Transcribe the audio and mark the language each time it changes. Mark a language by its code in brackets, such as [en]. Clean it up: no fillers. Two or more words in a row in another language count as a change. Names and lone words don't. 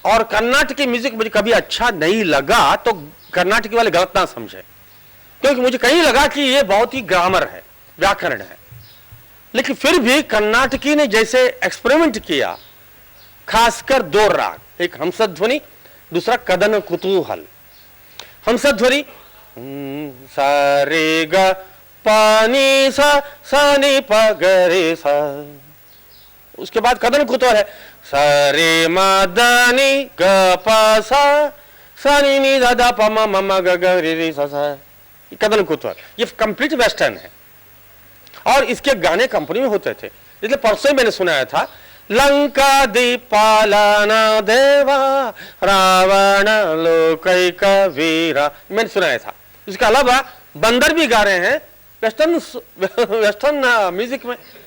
[hi] और कर्नाटकी म्यूजिक मुझे कभी अच्छा नहीं लगा, तो कर्नाटकी वाले गलत ना समझे, क्योंकि मुझे कहीं लगा कि ये बहुत ही ग्रामर है, व्याकरण है। लेकिन फिर भी कर्नाटकी ने जैसे एक्सपेरिमेंट किया, खासकर दो राग, एक हमसध्वनि, दूसरा कदन कुतूहल। हमसध्वनि सा रे ग पानी सा नी प ग रे सा, उसके बाद कदन कुतूहल है सा रे म द नी ग प सा नी नी द द प म म ग ग रे रे सा सा, कदन कुतूहल। ये [en] complete western [hi] है और इसके गाने कंपनी में होते थे। इसलिए परसों मैंने सुनाया था, [sa] लंका दीपालना देवा रावण लोकैक वीरा, [hi] मैंने सुनाया था। इसके अलावा बंदर भी गा रहे हैं [en] western music [hi] में।